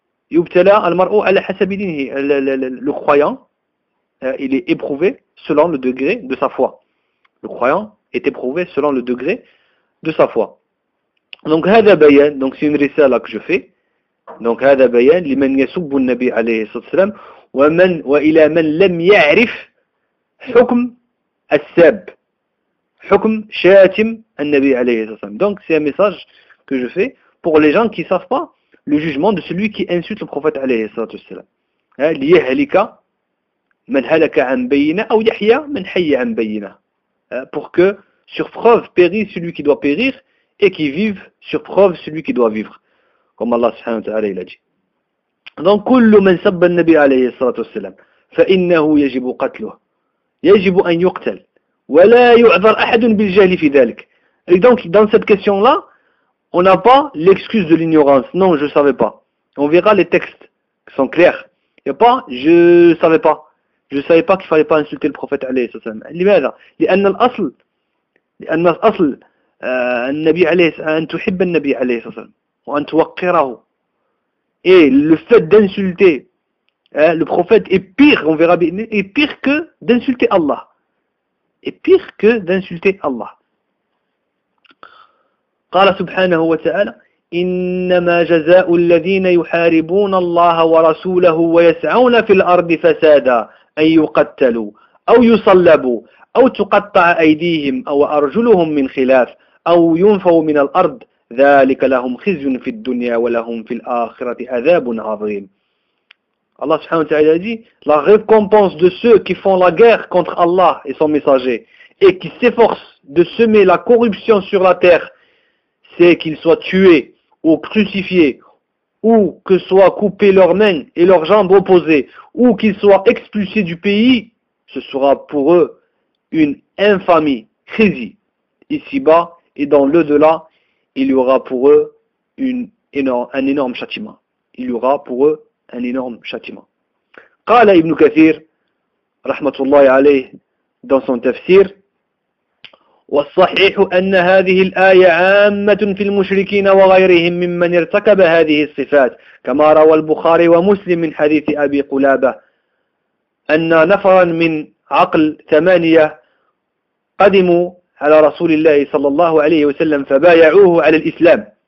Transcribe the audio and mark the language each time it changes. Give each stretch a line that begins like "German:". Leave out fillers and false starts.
Arabic: Yubtala al-mar'u ala hasabi dinihi.
French: Le croyant, il est éprouvé selon le degré de sa foi. Le croyant est éprouvé selon le degré de sa foi. Donc,
Arabic: hadha bayan,
French: donc c'est une risala que je fais.
Arabic: Donc, هذا بيان لمن يسب النبي عليه الصلاة والسلام ومن وإلى من لم يعرف حكم السب حكم شاتم النبي عليه الصلاة والسلام.
French: Donc, c'est un message que je fais pour les gens qui ne savent pas le jugement de celui qui insulte le prophète عليه الصلاة والسلام.
Arabic: ليهلك من هلك عن بينة أو يحيى من حي عن بينة.
French: Pour que sur preuve périsse celui qui doit périr et qui vive sur preuve celui qui doit vivre. Comme Allah subhanahu wa ta'ala il a dit.
Arabic: Donc, كُلُّ مَنْ سَبَّ النَّبِيَ عَلَيْهِ الصَّلَاةُ وَالسَّلَامِ فَإِنَّهُ يَجِبُ قَتْلُهُ يَجِبُ أَنْ يُقْتَلْ وَلَا يُعْذَرْ أَحَدٌ بِالْجَهْلِ فِي ذَلِكَ.
French: Et donc, dans cette question-là, on n'a pas l'excuse de l'ignorance. Non, je ne savais pas. On verra les textes qui sont clairs. Et pas, je ne savais pas. Je ne savais pas qu'il ne fallait pas insulter le prophète عليه الصلاة والسلام.
Arabic: لماذا؟ لأن الأصل, لأن الأصل النبي عليه الصلاة والسلام, أن تحب النبي عليه الصلاة والسلام.
French: Et le fait d'insulter le prophète est pire, on verra bien, est pire que d'insulter Allah. Est pire que d'insulter Allah.
Arabic: قال سبحانه وتعالى إنما جزاء الذين يحاربون الله ورسوله ويسعون في الأرض فسادا أن يقتلوا أو يصلبوا أو تقطع أيديهم أو أرجلهم من خلاف أو ينفوا من الأرض. ذلك لهم خزي في الدنيا ولهم في الآخرة عذاب عظيم.
French: Allah subhanahu wa ta'ala dit, la récompense de ceux qui font la guerre contre Allah et son messager et qui s'efforcent de semer la corruption sur la terre, c'est qu'ils soient tués ou crucifiés, ou que soient coupées leurs mains et leurs jambes opposées, ou qu'ils soient expulsés du pays, ce sera pour eux une infamie, khizi, ici-bas et dans l'au-delà. Il y aura pour eux un énorme châtiment. Il y aura pour eux un énorme châtiment.
Arabic: Qala Ibn Kathir, rahmatullahi alayh,
French: dans son tafsir,
Arabic: وَالصَّحِيحُ أَنَّ هَذِهِ الْآيَةَ عَامَّةٌ فِي الْمُشْرِكِينَ وَغَيْرِهِمْ مِمَّنْ يَرْتَكَبَ هَذِهِ الصِّفَاتِ كَمَا رَوَى الْبُخَارِ وَمُسْلِمٍ مِنْ حَدِيثِ أَبِي قُلَابَةَ أَنَّ نَفَرًا مِنْ عَقْلْ ثَمَانِيَةَ قَدِمُوا على رسول الله صلى الله عليه وسلم فبايعوه على الإسلام